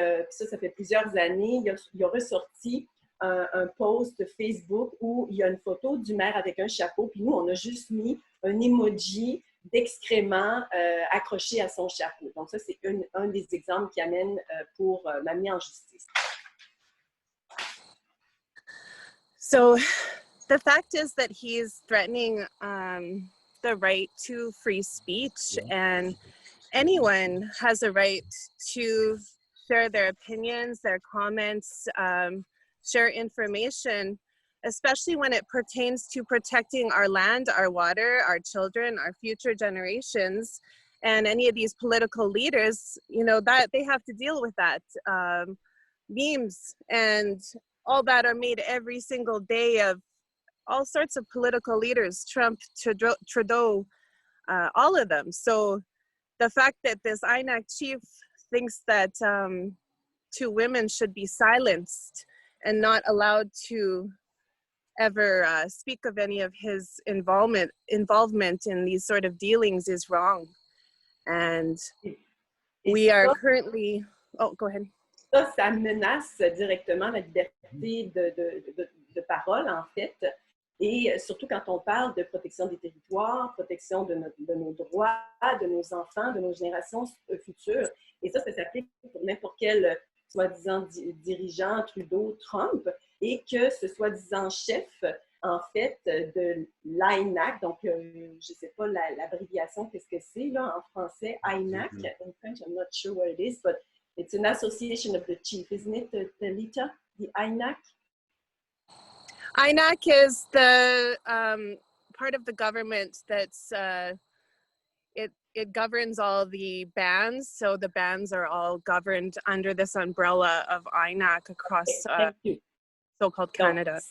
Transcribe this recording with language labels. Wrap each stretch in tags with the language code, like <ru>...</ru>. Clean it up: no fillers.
<fr>ça fait plusieurs années, il a ressorti un post Facebook où il y a une photo du maire avec un chapeau, puis nous, on a juste mis un emoji d'excréments accroché à son chapeau. Donc ça, c'est un des exemples qui amène pour m'amener en justice.</fr> <en>So the fact is that he's threatening the right to free speech, and anyone has a right to share their opinions, their comments, share information, especially when it pertains to protecting our land, our water, our children, our future generations. And any of these political leaders, you know, that they have to deal with that. Memes and all that are made every single day of all sorts of political leaders, Trump, Trudeau, all of them. So the fact that this INAC chief thinks that two women should be silenced and not allowed to ever speak of any of his involvement in these sort of dealings is wrong. And we are currently, oh, go ahead.</en> <fr>Ça menace directement la liberté de parole, en fait. Et surtout quand on parle de protection des territoires, protection de nos droits, de nos enfants, de nos générations futures. Et ça s'applique pour n'importe quel soi-disant dirigeant, Trudeau, Trump, et que ce soi-disant chef, en fait, de l'INAC, donc je ne sais pas l'abréviation, qu'est-ce que c'est là en français, INAC,</fr> <en>in French, I'm not sure what it is, but it's an association of the chief, isn't it, Talita, the INAC? INAC is the part of the government that's it governs all the bands, so the bands are all governed under this umbrella of INAC across so-called Canada.</en>